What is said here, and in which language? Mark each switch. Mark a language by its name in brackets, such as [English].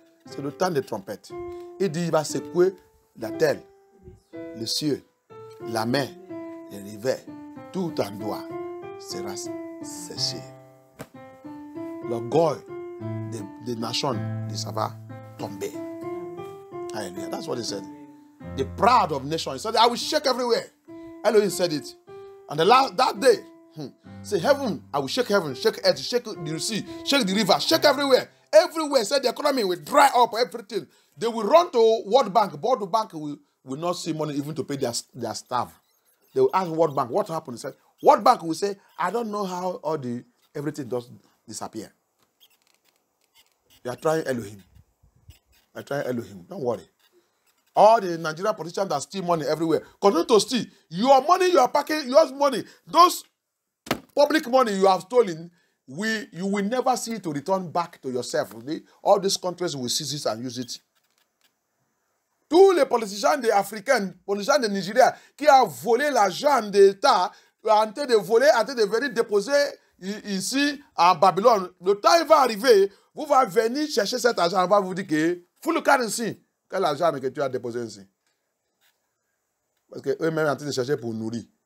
[French] C'est le temps des trompettes. Il dit, il va secouer la terre, le ciel, la mer, les rivières, tout endroit sera séché. L'orgueil des nations, ça va tomber. [English] Hallelujah. That's what he said. The pride of nations. He said, I will shake everywhere. Elohim said it. And that day, say heaven, I will shake heaven, shake earth, shake the sea, shake the river, shake everywhere. Everywhere, said the economy will dry up, everything. They will run to World Bank. World Bank will not see money even to pay their staff. They will ask World Bank, what happened? He said, World Bank will say, I don't know how everything does disappear. They are trying Elohim. They are trying Elohim. Don't worry. All the Nigerian politicians that steal money everywhere, continue to steal. Your money, you are packing, your money, those public money you have stolen, you will never see it to return back to yourself. All these countries will seize it and use it. [French] Tous les politiciens africains, politiciens de Nigeria, qui ont volé l'argent de l'État, en train de voler, en train de venir déposer ici à Babylone, le temps il va arriver, vous allez venir chercher cet argent, on va vous dire que, faut le cas ici. Quel argent que tu as déposé ici? Parce qu'eux-mêmes sont en train de chercher pour nourrir.